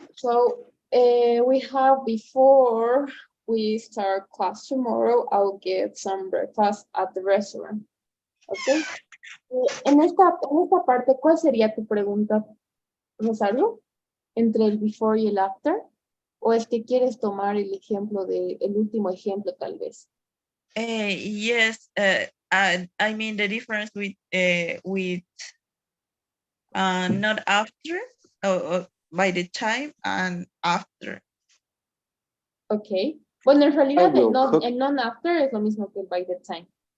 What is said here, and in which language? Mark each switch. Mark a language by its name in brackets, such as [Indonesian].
[English] So we have before we start class tomorrow, I'll get some breakfast at the restaurant. Okay. [Spanish] En esta parte, ¿cuál sería tu pregunta, Rosario? ¿Entre el before y el after? ¿O es que quieres tomar el ejemplo el último ejemplo, tal vez? [English] Yes, I mean the difference with not after or by the time and after. [Spanish] Ok. Bueno, en realidad [English] will cook. [Spanish] el non-after es lo mismo que el by the time.